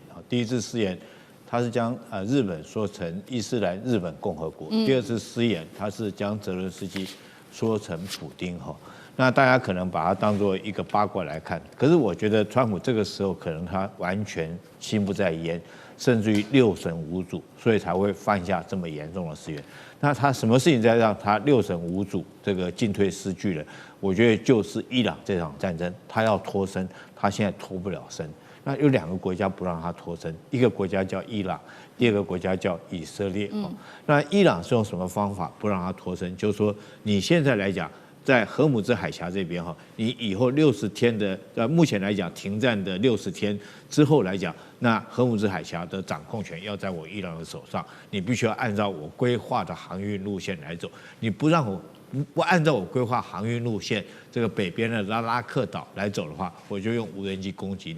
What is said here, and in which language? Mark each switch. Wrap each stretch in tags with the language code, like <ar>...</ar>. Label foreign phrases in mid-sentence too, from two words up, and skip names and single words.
<zh>第一次失言，他是將日本說成伊斯蘭日本共和國；第二次失言，他是將澤倫斯基說成普丁。那大家可能把它當作一個八卦來看，可是我覺得川普這個時候可能他完全心不在焉，甚至於六神無主，所以才會犯下這麼嚴重的失言。那他什麼事情在讓他六神無主，這個進退失據了？我覺得就是伊朗這場戰爭，他要脫身，他現在脫不了身。那有2個國家不讓他脫身，一個國家叫伊朗，第二個國家叫以色列。那伊朗是用什麼方法不讓他脫身？就是說你現在來講，在荷姆茲海峽這邊你以後60天的目前來講停戰的60天之後來講，那荷姆茲海峽的掌控權要在我伊朗的手上，你必須要按照我規劃的航運路線來走，你不讓我不按照我規劃航運路線，這個北邊的拉克島來走的話，我就用無人機攻擊你。</zh>